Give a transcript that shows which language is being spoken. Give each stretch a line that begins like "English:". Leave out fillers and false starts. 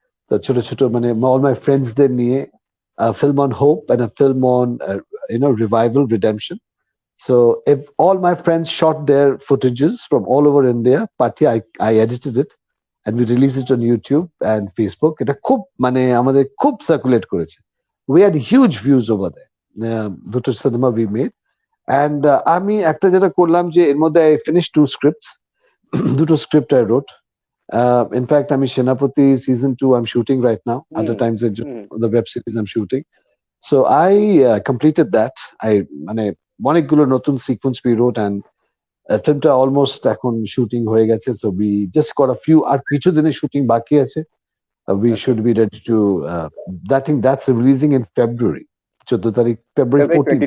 English: The
Bangla: ছোট ছোট মানে
English: all my friends
Bangla: দের নিয়ে
English: a film on hope and a film on revival redemption. So if all my friends shot their footages from all over India, Parthi, I edited it and we released it on YouTube and Facebook.
Bangla: এটা খুব মানে আমাদের খুব circulate করেছে.
English: We had huge views over there.
Bangla: দুটো cinema we made. And আমি একটা যেটা করলাম যে এর মধ্যে
English: I finished two scripts. দুটো script I wrote. In fact,
Bangla: আমি সেনাপতি
English: season 2 I'm shooting right now. Other times the web series I'm shooting. So I completed that. I
Bangla: মানে অনেকগুলো নতুন sequence
English: we wrote and
Bangla: ফিল্মটা almost এখন shooting হয়ে গেছে
English: so we just got a few
Bangla: আর কিছু দিনের শুটিং বাকি আছে
English: we should be ready to that thing that's releasing in February 14 তারিখ February 14th